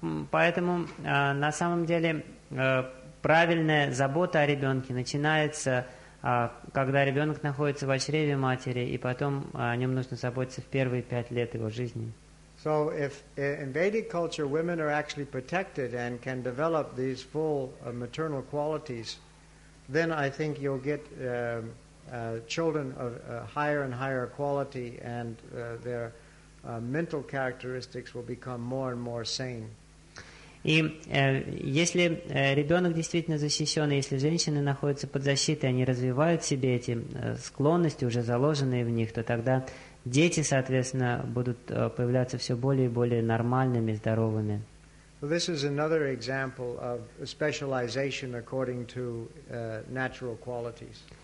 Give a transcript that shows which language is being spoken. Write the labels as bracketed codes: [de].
[ru] Поэтому на самом деле правильная забота о ребенке начинается, когда ребенок находится в чреве матери, и потом о нем нужно заботиться в первые 5 лет его жизни. [en] So if in Vedic culture women are actually protected and can develop these full maternal qualities, then I think you'll get children of higher and higher quality, and their mental characteristics will become more and more sane. [ru] И если ребенок действительно защищен, и если женщины находятся под защитой, они развивают в себе эти склонности, уже заложенные в них, то тогда дети, соответственно, будут появляться все более и более нормальными, здоровыми. [en] Well, this is another example of specialization according to natural qualities.